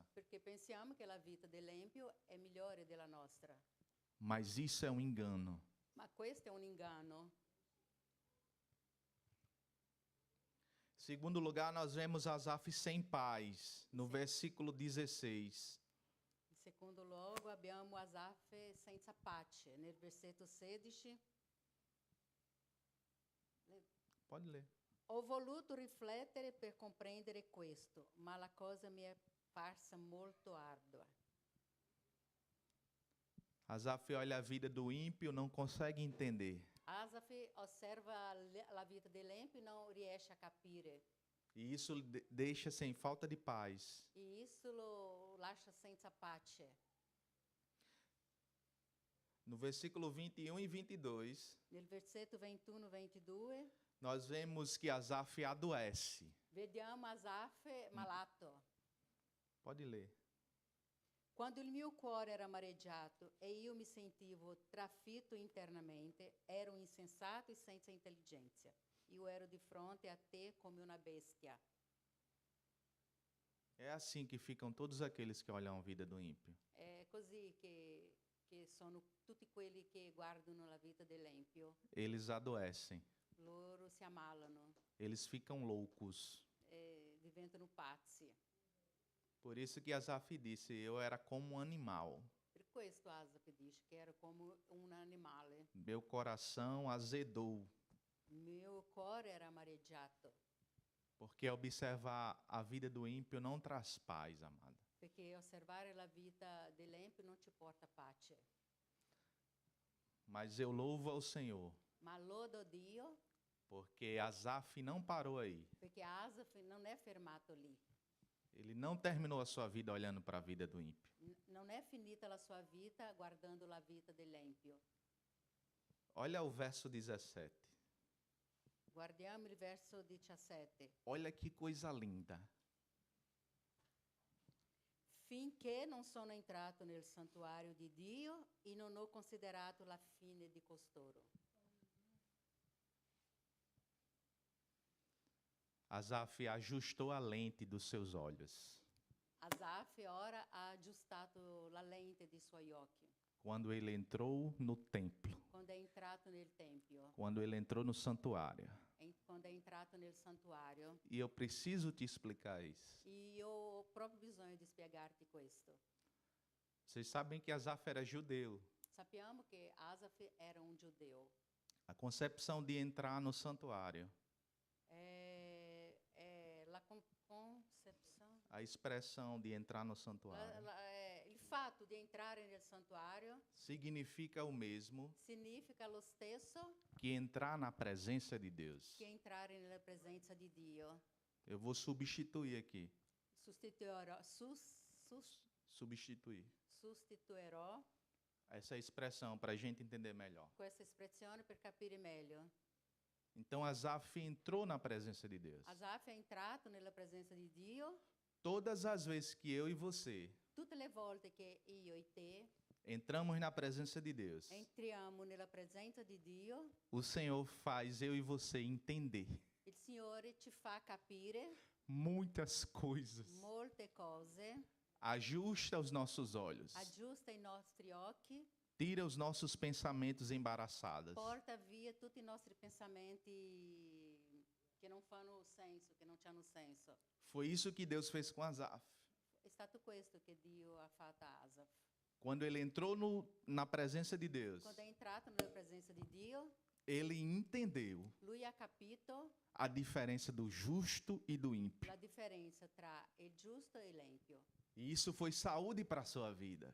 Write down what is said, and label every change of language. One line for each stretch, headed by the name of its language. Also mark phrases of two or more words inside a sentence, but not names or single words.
Italian: Perché pensiamo che la vita dell'empio è migliore della nostra.
Portuguese: Mas isso é um engano.
Italian: Ma questo è un inganno.
Portuguese: Segundo lugar, nós vemos Asaf sem paz, no versículo 16.
Italian: In secondo luogo abbiamo Asaf senza pace. Nel versetto 16.
Portuguese: Pode ler.
Italian: Ho voluto riflettere per comprendere questo, ma la cosa mi è parsa molto ardua.
Portuguese: Asaf olha a vida do ímpio, não consegue entender.
Italian: Asaf osserva la vita dell'empio e non riesce a capire.
Portuguese: E isso deixa sem falta de paz.
Italian: E isso lo lascia senza pace.
Portuguese: No versículo 21 e 22,
Italian: Nel versetto 21 e 22
Portuguese: nós vemos que Asaf adoece.
Italian: vediamo Asaf malato.
Portuguese: Pode ler.
Italian: Quando il mio cuore era amareggiato e io mi sentivo trafitto internamente, ero insensato e senza intelligenza. Io ero di fronte a te come una bestia.
Portuguese: É assim que ficam todos aqueles que olham a vida do ímpio.
Italian: È così che sono tutti quelli che guardano la vita dell'empio.
Portuguese: Eles adoecem.
Italian: Loro si ammalano,
Portuguese: Eles ficam loucos.
Italian: diventano pazzi.
Portuguese: Por isso que Asaf disse, eu era como um animal.
Italian: Per questo Asaf dice che ero come un animale.
Portuguese: Meu coração azedou.
Italian: Mio cuore era amareggiato,
Portuguese: Porque observar a vida do ímpio não traz paz, amada.
Italian: perché osservare la vita dell'empio non ci porta pace.
Portuguese: Mas eu louvo ao Senhor,
Italian: Ma lodo Dio
Portuguese: porque Asaf não parou aí.
Italian: perché Asaf non è fermato lì.
Portuguese: Ele não terminou a sua vida olhando para a vida do ímpio.
Italian: Non è finita la sua vita guardando la vita dell'empio.
Portuguese: Olha o verso 17.
Italian: Guardiamo il verso 17.
Portuguese: Olha que coisa linda.
Italian: Finché non sono entrato nel santuario di Dio e non ho considerato la fine di costoro.
Portuguese: Asaf ajustou a lente dos seus olhos.
Italian: Asaf ora ha aggiustato la lente dei suoi occhi
Portuguese: Quando ele entrou no templo.
Italian: quando è entrato nel tempio,
Portuguese: Quando ele entrou no santuário.
Italian: quando è entrato nel santuario.
Portuguese: E eu preciso te explicar isso.
Italian: E io ho proprio bisogno di spiegarti questo.
Portuguese: Vocês sabem que Asaf era judeu.
Italian: Sappiamo che Asaf era un giudeo.
Portuguese: A concepção de entrar no santuário.
Italian: È la concezione,
Portuguese: A expressão de entrar no santuário.
Italian: il fatto di entrare nel santuario
Portuguese: significa o mesmo
Italian: significa lo stesso
Portuguese: que entrar na presença de Deus.
Italian: che entrare nella presenza di Dio.
Portuguese: Eu vou substituir aqui.
Italian: Sostituirò,
Portuguese: Substituir.
Italian: sostituirò
Portuguese: Essa expressão para a gente entender melhor.
Italian: questa espressione per capire meglio.
Portuguese: Então Asaf entrou na presença de Deus.
Italian: Asaf è entrato nella presenza di Dio.
Portuguese: Todas as vezes que eu e você
Italian: Tutte le volte che io e te
Portuguese: entramos na presença de Deus,
Italian: entriamo nella presenza di Dio,
Portuguese: o Senhor faz eu e você entender
Italian: il Signore ci fa capire
Portuguese: muitas coisas.
Italian: molte cose,
Portuguese: Ajusta os nossos olhos.
Italian: aggiusta i nostri occhi,
Portuguese: Tira os nossos pensamentos embaraçados.
Italian: porta via tutti i nostri pensamenti che non fanno senso, che non hanno senso.
Portuguese: Foi isso que Deus fez com Asaf.
Italian: È stato questo che Dio ha fatto a Asaf.
Portuguese: Quando ele entrou na presença de Deus,
Italian: Quando è entrato nella presenza di Dio,
Portuguese: ele entendeu
Italian: lui ha capito
Portuguese: a diferença do justo e do ímpio.
Italian: la differenza tra il giusto e l'empio.
Portuguese: E isso foi saúde para a sua vida,